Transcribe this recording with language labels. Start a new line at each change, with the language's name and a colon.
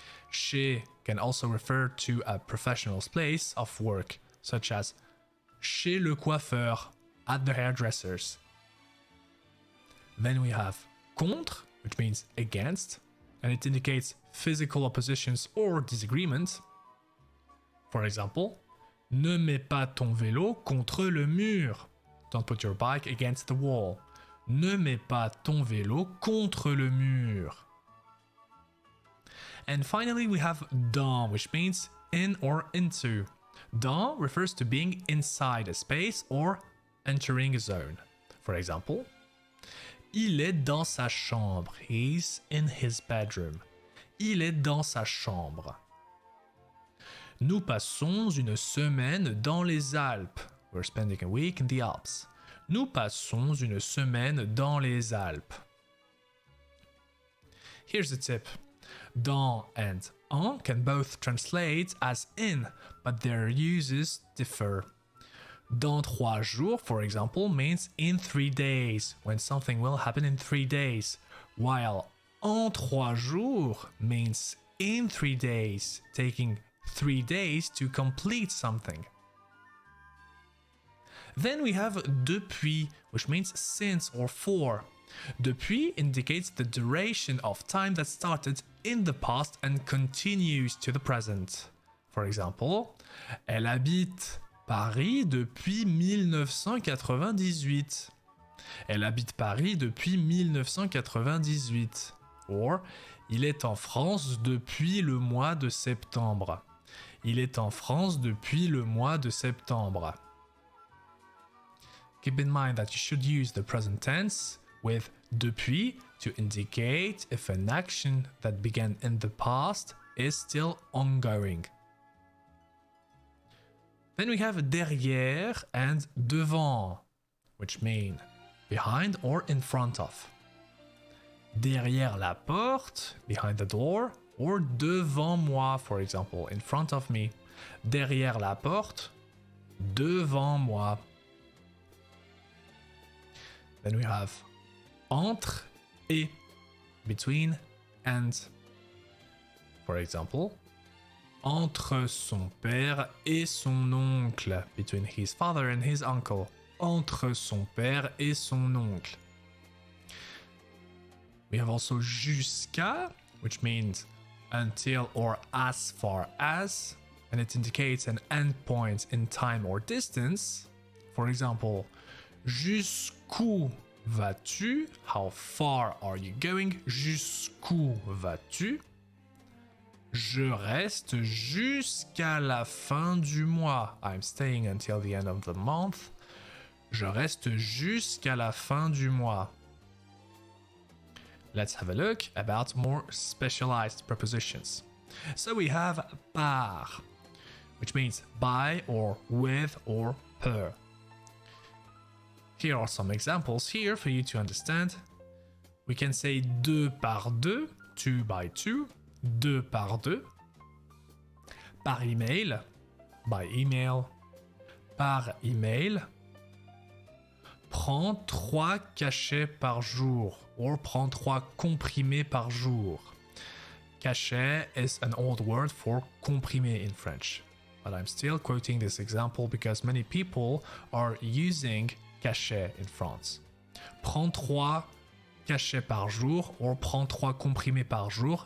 English: Chez can also refer to a professional's place of work, such as
French: chez le coiffeur,
English: at the hairdresser's. Then we have contre, which means against, and it indicates physical oppositions or disagreement. For example,
French: ne mets pas ton vélo contre le mur.
English: Don't put your bike against the wall.
French: Ne mets pas ton vélo contre le mur.
English: And finally, we have dans, which means in or into. Dans refers to being inside a space or entering a zone. For example,
French: il est dans sa chambre.
English: He's in his bedroom.
French: Il est dans sa chambre. Nous passons une semaine dans les Alpes.
English: We're spending a week in the Alps.
French: Nous passons une semaine dans les Alpes.
English: Here's a tip. Dans and en can both translate as in, but their uses differ.
French: Dans 3 jours,
English: for example, means in 3 days, when something will happen in 3 days, while
French: en 3 jours
English: means in 3 days, taking 3 days to complete something. Then we have depuis, which means since or for. Depuis indicates the duration of time that started in the past and continues to the present. For example,
French: elle habite Paris depuis 1998. Elle habite Paris depuis 1998. Or, il est en France depuis le mois de septembre. Il est en France depuis le mois de septembre.
English: Keep in mind that you should use the present tense with depuis to indicate if an action that began in the past is still ongoing. Then we have derrière and devant, which mean behind or in front of.
French: Derrière la porte,
English: behind the door, or
French: devant moi,
English: for example, in front of me.
French: Derrière la porte, devant moi.
English: Then we have entre et, between and. For example,
French: entre son père et son oncle,
English: between his father and his uncle.
French: Entre son père et son oncle.
English: We have also jusqu'à, which means until or as far as, and it indicates an endpoint in time or distance. For example,
French: jusqu'où vas-tu?
English: How far are you going?
French: Jusqu'où vas-tu? Je reste jusqu'à la fin du mois.
English: I'm staying until the end of the month.
French: Je reste jusqu'à la fin du mois.
English: Let's have a look about more specialized prepositions. So we have par, which means by or with or per. Here are some examples here for you to understand. We can say
French: deux par deux,
English: two by two, deux par deux.
French: Par email,
English: by email.
French: Par email. Prends 3 cachets par jour, or prends 3 comprimés par jour.
English: Cachet is an old word for comprimé in French. But I'm still quoting this example because many people are using cachet in France.
French: Prends 3 cachets par jour, or prends 3 comprimés par jour.